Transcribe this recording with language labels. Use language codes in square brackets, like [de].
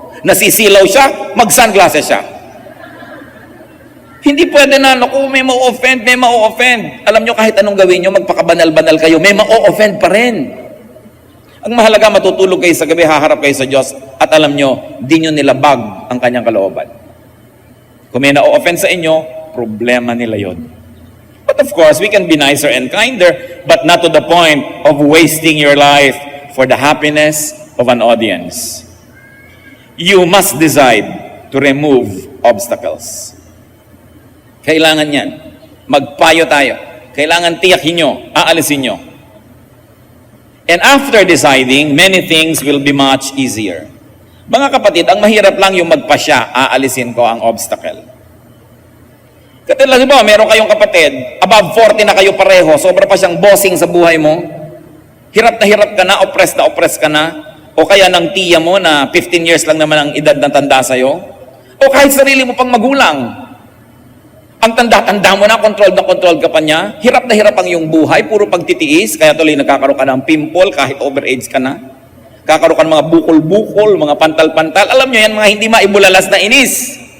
[tl] Nasisilaw siya, mag-sunglasses siya. Hindi pwede na, naku, may ma-offend, may ma-offend. Alam nyo, kahit anong gawin nyo, magpakabanal-banal kayo, may ma-offend pa rin. Ang mahalaga, matutulog kayo sa gabi, haharap kayo sa Diyos, at alam nyo, di nyo nilabag ang kanyang kalooban. Kung may na-offend sa inyo, problema nila yon. [en] But of course, we can be nicer and kinder, but not to the point of wasting your life for the happiness of an audience. You must decide to remove obstacles. [tl] Kailangan yan. Magpayo tayo. Kailangan tiyakin nyo, aalisin nyo. [en] And after deciding, many things will be much easier. [tl] Mga kapatid, ang mahirap lang yung magpasya, aalisin ko ang obstacle. Katulad ba, meron kayong kapatid, above 40 na kayo pareho, sobra pa siyang bossing sa buhay mo, hirap ka na oppressed ka na, o kaya ng tiya mo na 15 years lang naman ang edad ng tanda sa'yo, o kahit sarili mo pang magulang, ang tanda-tanda mo na, controlled ka pa niya, hirap na hirap ang iyong buhay, puro pagtitiis, kaya tuloy nagkakaroon ka ng pimple kahit overage ka na, kakaroon ka ng mga bukol-bukol, mga pantal-pantal, alam nyo yan, mga hindi maibulalas na inis.